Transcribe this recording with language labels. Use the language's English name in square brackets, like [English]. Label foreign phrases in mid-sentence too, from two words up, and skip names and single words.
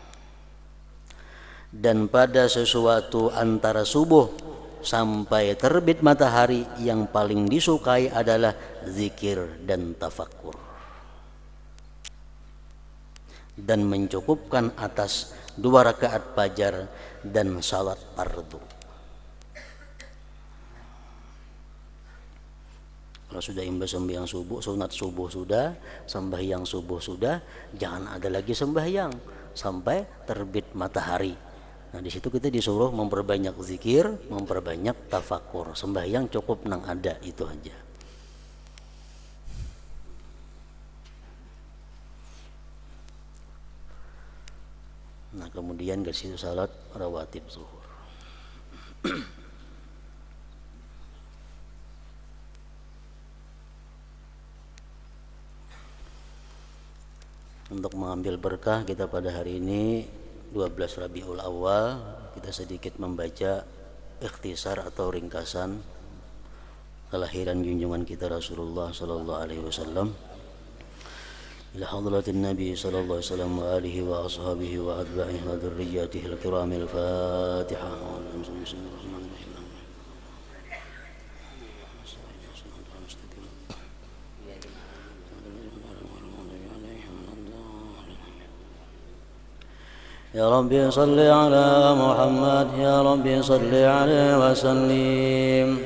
[Indonesian] Dan pada sesuatu antara subuh sampai terbit matahari, yang paling disukai adalah zikir dan tafakkur, dan mencukupkan atas 2 rakaat fajar dan salat fardu. Kalau sudah imbas sembahyang subuh, sunat subuh sudah, sembahyang subuh sudah, jangan ada lagi sembahyang sampai terbit matahari. Nah, di situ kita disuruh memperbanyak zikir, memperbanyak tafakur. Sembahyang cukup nang ada itu aja. Nah, kemudian ke situ salat rawatib zuhur. Untuk mengambil berkah kita pada hari ini 12 Rabiul Awal, kita sedikit membaca ikhtisar atau ringkasan kelahiran junjungan kita Rasulullah [Arabic] صلى الله عليه وسلم. إلى حضرة النبي صلى الله عليه وسلم وآله وأصحابه وأتباعه وذريته الكرام الفاتحة. يا ربي صل على محمد يا ربي صل عليه وسلم